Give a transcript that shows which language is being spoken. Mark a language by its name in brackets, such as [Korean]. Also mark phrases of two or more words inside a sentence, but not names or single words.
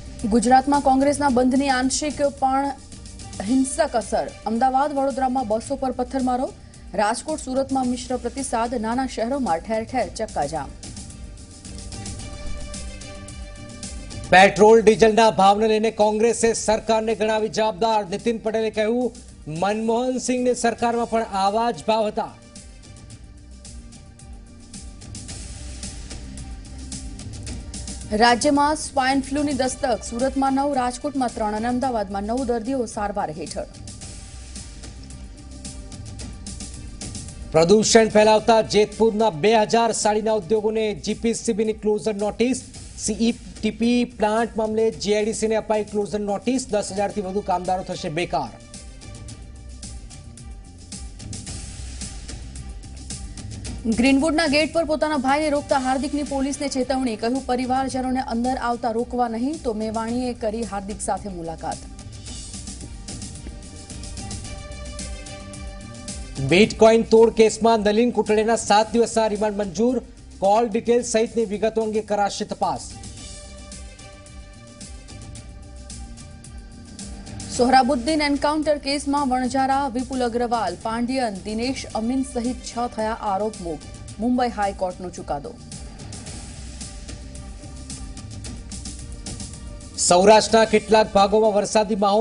[Gujarati] ગુજરાતમાં કોંગ્રેસના બંધની આંશિક પણ હિંસક અસર। અમદાવાદ વડોદરામાં બસો પર પથ્થરમારો, રાજકોટ સુરતમાં મિશ્ર પ્રતિસાદ, નાના શહેરોમાં ઠેર ઠેર ચક્કાજામ। પેટ્રોલ ડીઝલના ભાવને લઈને કોંગ્રેસે સરકારને ગણાવી જવાબદાર। નીતિન પટેલે કહ્યું મનમોહન સિંહની સરકારમાં પણ આવા જ ભાવ હતા। રાજ્યમાં સ્વાઇન ફ્લૂની દસ્તક, સુરતમાં 9, રાજકોટમાં 3 અને અમદાવાદમાં 9 દર્દીઓ સારવાર હેઠળ। પ્રદૂષણ ફેલાવતા જેતપુરના 2000 સાડીના ઉદ્યોગોને જીપીસીબીની ક્લોઝર નોટિસ। સીઈટીપી પ્લાન્ટ મામલે જીઆઈડીસી ને અપાઈ ક્લોઝર નોટિસ। 10,000 થી વધુ કામદારો થશે બેકાર। ગ્રીનવુડના ગેટ પર પોતાના ભાઈને રોકતા હાર્દિકની પોલીસને ચેતવણી, કહ્યું પરિવારજનોને અંદર આવતા રોકવા નહીં તો મેવાણીએ કરી હાર્दिक સાથે મુલાકાત। બિટકોઇન તોડ કેસમાં નલિન કુટડેના 7 દિવસના રિમાન્ડ મંજૂર। કૉલ ડિટેલ સહિતની વિગતો અંગે કરાશે તપાસ। સોહરાબુદ્દીન એન્કાઉન્ટર કેસ મેં વણઝારા વિપુલ અગ્રવાલ, પાંડ્યન, દિનેશ અમીન સહિત 6 થયા આરોપ મુક્ત। મુંબઈ હાઈકોર્ટનો ચુકાદો। सौराष्ट्रना કેટલાક ભાગોમાં વરસાદી માહોલ।